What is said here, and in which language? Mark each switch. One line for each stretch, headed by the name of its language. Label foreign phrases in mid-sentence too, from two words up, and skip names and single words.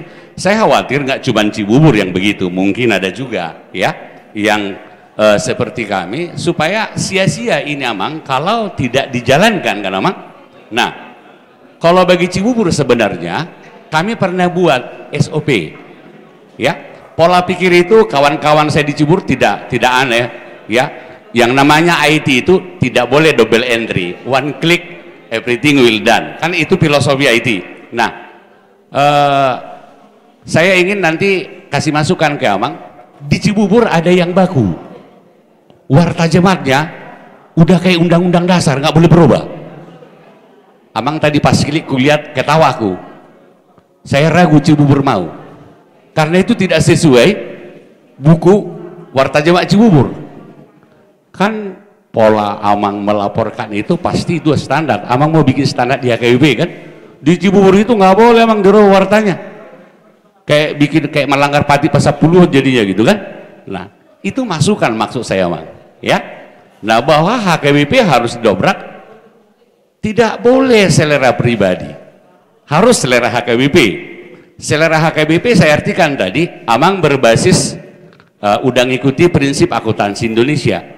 Indonesian: Saya khawatir nggak cuma Cibubur yang begitu, mungkin ada juga ya yang seperti kami, supaya sia-sia ini Amang kalau tidak dijalankan kan Amang. Nah kalau bagi Cibubur sebenarnya kami pernah buat SOP ya, pola pikir itu kawan-kawan saya di Cibubur tidak aneh ya. Yang namanya IT itu tidak boleh
English: double entry, one click everything will done,
Indonesian: kan itu filosofi IT. Nah saya ingin nanti kasih masukan ke Amang, di Cibubur ada yang baku, wartajematnya udah kayak undang-undang dasar nggak boleh berubah. Amang tadi pas klik kulihat ketawaku, saya ragu Cibubur mau, karena itu tidak sesuai buku wartajemat Cibubur. Kan pola Amang melaporkan itu pasti itu standar. Amang mau bikin standar di HKBP kan, di Cibubur itu nggak boleh Amang diroh wartanya, kayak bikin kayak melanggar pati pasal 10 jadinya gitu kan. Nah itu masukan maksud saya Amang ya. Nah bahwa HKBP harus dobrak, tidak boleh selera pribadi, harus selera HKBP. Selera HKBP saya artikan tadi Amang berbasis udah ngikuti prinsip akuntansi Indonesia.